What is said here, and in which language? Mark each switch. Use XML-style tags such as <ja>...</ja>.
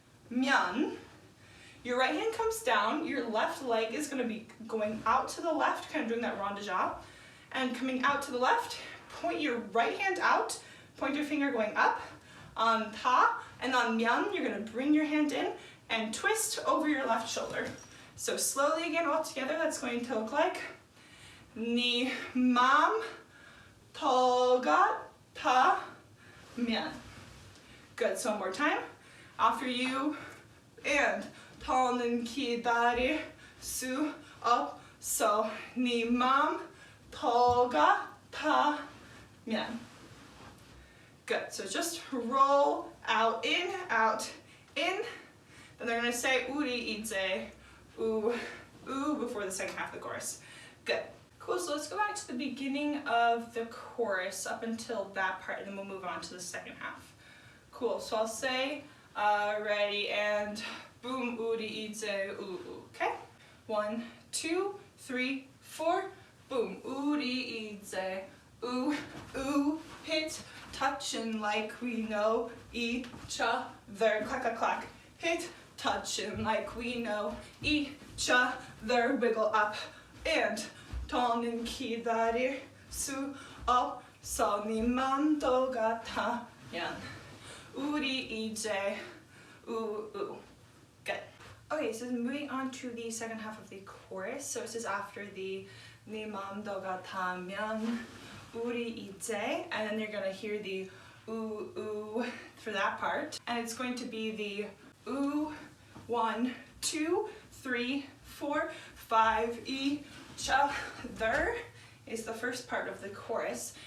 <en>면, your right hand comes down, your left leg is going to be going out to the left, kind of doing that rond de jambe, and coming out to the left, point your right hand out, point your finger going up, on and on 면, you're going to bring your hand in and twist over your left shoulder. So slowly again, all together, that's going to look like 네 맘 더 같으면. Good, so one more time.</en> <ko>After you, and 더는 기다릴 수 없어. 네 맘 더 같으면.</ko> <en>Good, so just roll out, in, in. Then they're gonna say 우리 이제 ooh before the second half of the chorus. Good. Cool, so let's go back to the beginning of the chorus up until that part, and then we'll move on to the second half. Cool, so I'll say ready, and boom, 우리 이제 ooh. Okay? 1, 2, 3, 4, boom, 우리 이제 ooh, hit, touching like we know each other, clack, clack, clack, hit, touching like we know each other, wiggle up, and 더는 기다릴 수 없어.</en> <ko>네 맘도 같으면 우리 이제 ooh.</ko> <en>Good. Okay, so moving on to the second half of the chorus. So this is after the 네 맘도 같으면 우리 이제, and then you're gonna hear the ooh for that part, and it's going to be the ooh, 1, 2, 3, 4, 5, each other is the first part of the chorus.</en>